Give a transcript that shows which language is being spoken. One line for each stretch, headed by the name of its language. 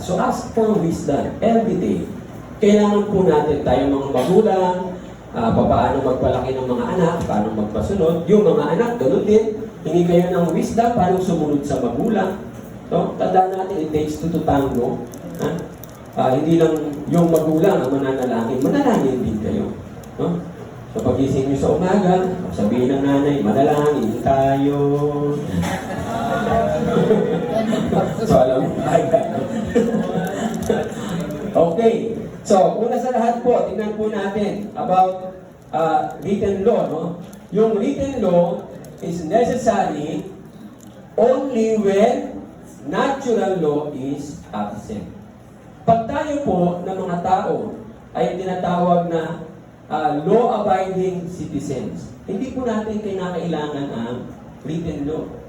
English: So ask for wisdom every day.
Filipino: Kailangan po natin tayong mga magulang, paano magpalaki ng mga anak, paano magpasunod. Yung mga anak, ganun din. Hindi kayo ng wisdom, paano sumunod sa magulang. So, tandaan natin,
English: it takes two to tango.
Filipino: Hindi lang yung magulang ang mananalangin, manalangin din kayo. No? So, pagising nyo sa umaga, sabihin ng nanay, manalangin tayo. So, alam mo, okay. So, una sa lahat po, tingnan po natin about written law. No?
English: Yung written law is necessary only when natural law is absent.
Filipino: Pag tayo po ng mga tao ay tinatawag na law-abiding citizens, hindi po natin kinakailangan ang written law.